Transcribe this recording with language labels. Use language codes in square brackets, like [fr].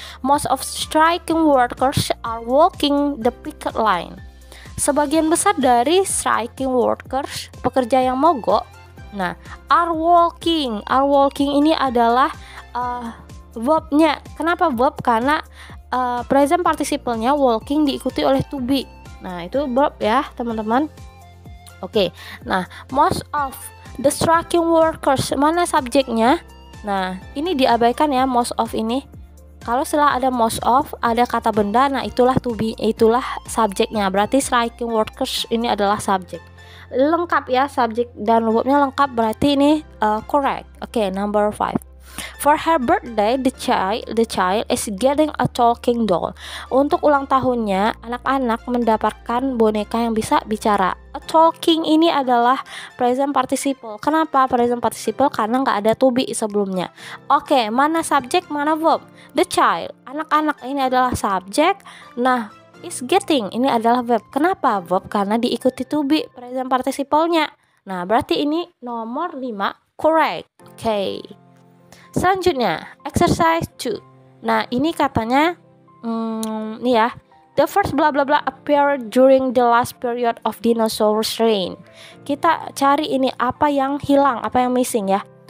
[en] Most of striking workers are walking the picket line. [id] Sebagian besar dari [en] striking workers, [id] pekerja yang mogok, nah, [en] are walking [id] ini adalah verbnya. Kenapa verb? Karena present participle-nya walking diikuti oleh to be. Nah, itu verb ya, teman-teman. Oke. Nah, [en] most of the striking workers, [id] mana subjeknya? Nah, ini diabaikan ya, most of ini. Kalau setelah ada most of, ada kata benda, nah itulah to be, itulah subjeknya. Berarti striking workers ini adalah subjek. Lengkap ya, subjek dan verbnya lengkap, berarti ini correct. [en] Oke, number 5. For her birthday, the child is getting a talking doll. [id] Untuk ulang tahunnya, anak-anak mendapatkan boneka yang bisa bicara. A talking ini adalah present participle. Kenapa present participle? Karena nggak ada to be sebelumnya. Oke, mana subjek, mana verb? [en] The child, [id] anak-anak ini adalah subjek. Nah, [en] is getting [id] ini adalah verb. Kenapa verb? Karena diikuti to be present participle-nya. Nah, berarti ini nomor 5 correct. Oke. Selanjutnya, exercise 2. Nah, ini katanya nih ya. [en] The first bla bla bla appeared during the last period of dinosaurs reign. [id] Kita cari ini apa yang hilang, apa yang missing ya.